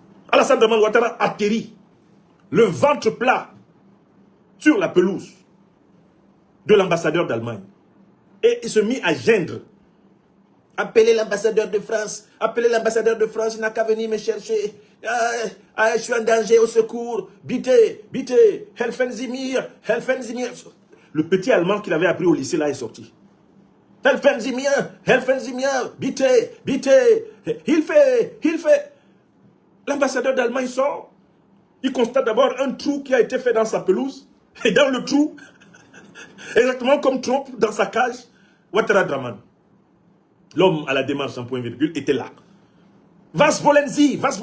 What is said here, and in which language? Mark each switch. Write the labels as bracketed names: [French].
[French] Alassane Dramane Ouattara atterrit, le ventre plat, sur la pelouse de l'ambassadeur d'Allemagne. Et il se mit à geindre. Appelez l'ambassadeur de France, appelez l'ambassadeur de France, il n'a qu'à venir me chercher. Je suis en danger, au secours. [German] Bitte, bitte, helfen Sie mir, helfen Sie mir. [French] Le petit allemand qu'il avait appris au lycée là est sorti. [German] Helfen Sie mir, bitte, bitte. [French] Il fait. L'ambassadeur d'Allemagne sort. Il constate d'abord un trou qui a été fait dans sa pelouse. Et dans le trou, exactement comme Trump dans sa cage, Ouattara Dramane, l'homme à la démarche en point virgule, était là. [German] Was wollen Sie?